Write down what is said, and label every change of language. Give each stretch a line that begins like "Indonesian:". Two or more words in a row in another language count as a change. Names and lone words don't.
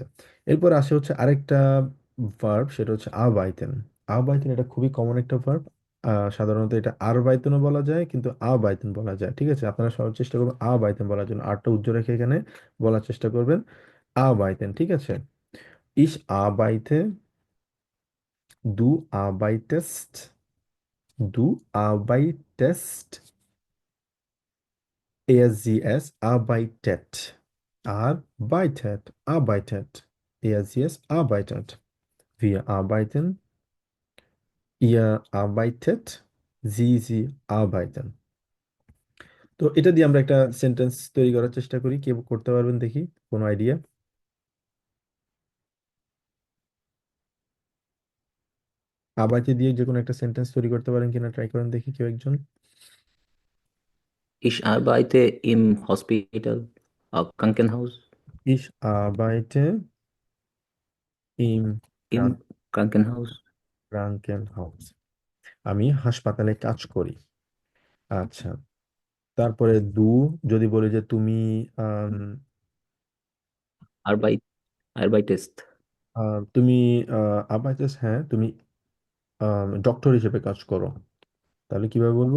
Bangla: এরপর আসে হচ্ছে আরেকটা ভার্ব, সেটা হচ্ছে আবাইতেন। আবাইতেন এটা খুবই কমন একটা ভার্ব। সাধারণত এটা আর বাইতেনও বলা যায়, কিন্তু আবাইতেন বলা যায়। ঠিক আছে, আপনারা সবার চেষ্টা করবেন আবাইতেন বলার জন্য, আরটা উজ্জ্ব রেখে এখানে বলার চেষ্টা করবেন আবাইতেন। ঠিক আছে,
German: ich arbeite, du arbeitest, du arbeitest, er, sie, es arbeitet, arbeitet, er, sie, es arbeitet. Wir arbeiten, ihr arbeitet, sie arbeiten.
Bangla: তো এটা দিয়ে আমরা একটা সেন্টেন্স তৈরি করার চেষ্টা করি, কে করতে পারবেন দেখি, কোনো আইডিয়া? আবাইতে দিয়ে যে কোনো একটা সেন্টেন্স তৈরি করতে পারেন কিনা ট্রাই করেন দেখি কেউ একজন।
German: Ich arbeite im Hospital, Krankenhaus, Ich arbeite im im Krankenhaus. Krankenhaus.
Bangla: আমি হাসপাতালে কাজ করি। আচ্ছা, তারপরে যদি বলি যে তুমি আম,
German: Arbeit, arbeitest.
Bangla: তুমি আবাইতেস, হ্যাঁ তুমি ডক্টর হিসেবে কাজ করো, তাহলে কিভাবে বলবো?